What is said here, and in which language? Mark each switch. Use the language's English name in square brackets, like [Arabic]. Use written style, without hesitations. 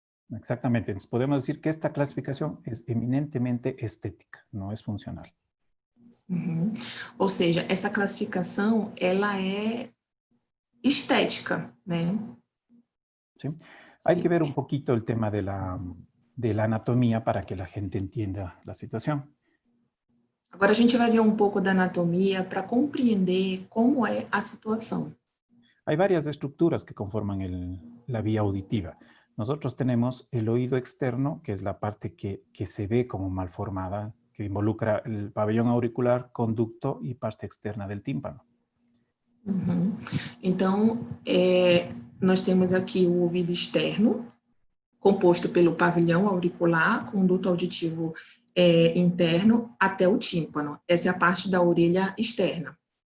[Spanish] Exactamente, entonces podemos decir que esta clasificación es eminentemente estética, no es funcional. Uhum. [Portuguese] Ou seja, essa classificação, ela é estética, né? [Spanish] ¿Sí? Hay que [Portuguese] Sim. [Spanish] ver un poquito el tema de la anatomía para que la gente entienda la situación. [Portuguese] Agora a gente vai ver um pouco da anatomia para compreender como é a situação. [Spanish] Hay varias estructuras que conforman la vía auditiva. Nosotros tenemos el oído externo, que es la parte que se ve como mal formada, que involucra el pabellón auricular, conducto y parte externa del tímpano. Uhum. [Portuguese] Então, nós temos aqui o ouvido externo, composto pelo pavilhão auricular, conduto auditivo interno até o tímpano. Essa é a parte da orelha externa.